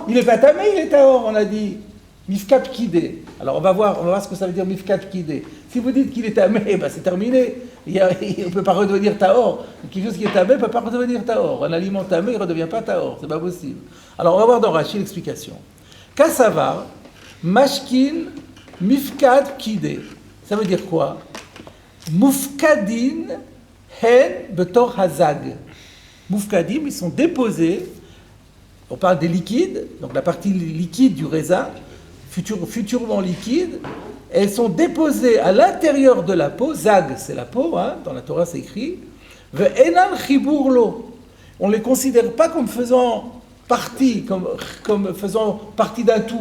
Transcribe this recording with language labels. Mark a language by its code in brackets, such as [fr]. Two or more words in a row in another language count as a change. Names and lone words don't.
[fr] Il n'est pas tamé, il est tahor, on a dit. [arc] מפקד פקידי. [fr] Alors on va voir ce que ça veut dire [arc] מפקד פקידי. [fr] Si vous dites qu'il est tamé, ben, c'est terminé. On ne peut pas redevenir tahor. Quelque chose qui est tamé ne peut pas redevenir tahor. Un aliment tamé, il ne redevient pas tahor. C'est pas possible. Alors on va voir dans Rashi l'explication. [arc] קסבר משקין מפקד פקידי. [fr] Ça veut dire quoi? [he] מופקדין הן בתוך הזג. Moufkadim, [fr] ils sont déposés. On parle des liquides, donc la partie liquide du raisin, futurement liquide. Elles sont déposées à l'intérieur de la peau. Zag, c'est la peau, hein, dans la Torah c'est écrit. [he] ואינן חיבור לו. [fr] On ne les considère pas comme faisant partie, comme faisant partie d'un tout.